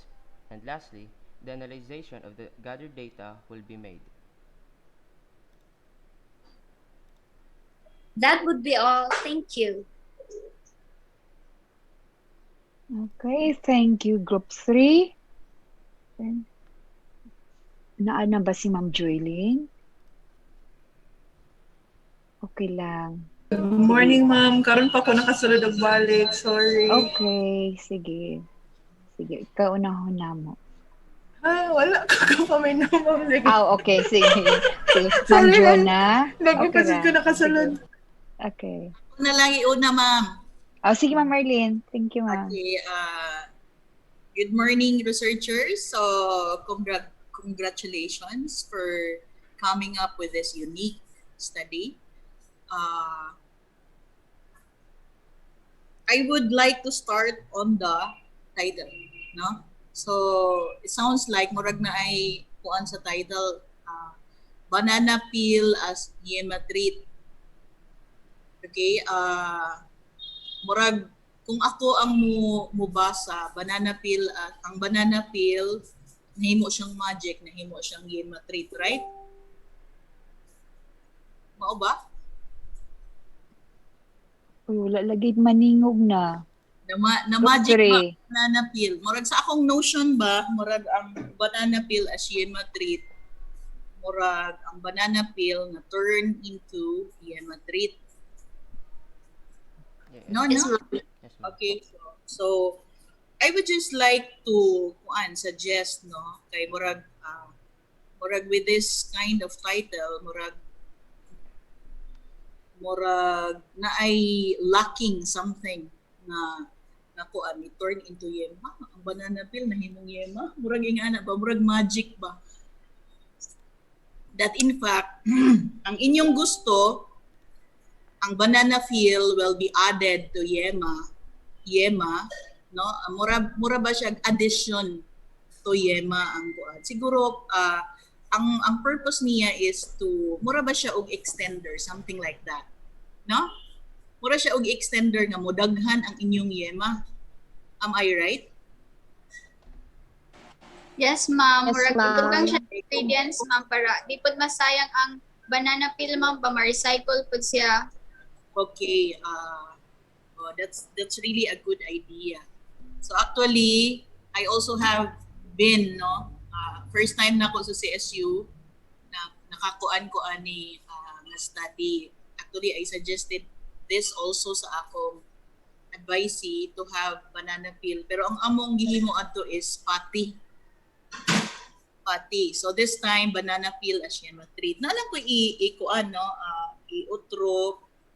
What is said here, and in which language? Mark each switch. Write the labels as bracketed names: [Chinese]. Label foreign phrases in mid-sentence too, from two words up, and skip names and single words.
[English] And lastly, the analysis of the gathered data will be made. That would be all. Thank you. Okay, thank you, Group 3. Then, [Cebuano] naan na ba si [English] Ma'am Joylene? [Cebuano] Okay lang. [English] Good morning, ma'am. [Cebuano] Karon pa ko nakasulod og balik. [English] Sorry. [Cebuano] Okay, sige. Sige, kaunahon na mo. Wala ka pa may ma'am. Okay, sige. Sige. Ma'am [English] Sorry, Jonah. [Cebuano] Nagpapasid ko lang. nakasulod. Sige. Okay. Ako na lang iuna, ma'am. [English] Sige, Ma'am Marlene. Thank you, ma'am. Okay, good morning, researchers. So, congratulations for coming up with this unique study. I would like to start on the title, no? So, it sounds like [Cebuano] murag na ay kuan sa title, [English] banana peel as yema treat. [Cebuano] Okay, murag kung ako ang mubasa, [English] banana peel, [Cebuano] ang [English] banana peel, [Cebuano] nahimo siyang magic, nahimo siyang [English] yema treat, right? [Cebuano] Mao ba? Uy, wala lagi maningog na. Na magic [English] Three. banana peel. [Cebuano] Murag sa akong notion ba, murag ang [English] banana peel as yema treat, [Cebuano] murag ang [English] banana peel [Cebuano] na [English] turn into yema treat. No, Yes, no? ma'am. Yes, ma'am. Okay, so I would just like to suggest, no, [Cebuano] kay murag [English] with this kind of title, [Cebuano] murag na ay [English] lacking something [Cebuano] na kuan ni [English] turn into [Cebuano] yema. Ang [English] banana peel [Cebuano] nahimong yema, murag ingana ba, murag magic ba? [English] That in fact, [Cebuano] ang inyong gusto, ang [English] banana peel will be added to yema, no? [Cebuano] Mura ba siya [English] addition to yema [Cebuano] ang kuan? Siguro ang purpose niya [English] is to [Cebuano] mura ba siya og extender, [English] something like that, no? [Cebuano] Mura siya og extender nga modaghan ang inyong yema. [English] Am I right? Yes, ma'am. Yes, [Cebuano] Murag [English] ma'am. [Cebuano] dugang siya ingredients, ma'am, para di pod masayang ang [English] banana peel, [Cebuano] ma'am, pa ma-recycle pod siya. [English] Okay, that's really a good idea. So actually, I also have been, no, first time [Cebuano] na ako sa CSU na nakakuan ko ani na study. [English] Actually, I suggested this also [Cebuano] sa akong [English] advisee to have banana peel. [Cebuano] Pero ang among gihimo adto is patty. [English] So this time, banana peel as yema treat. [Cebuano] Na lang ko i-kuan, no, i-utro gamay.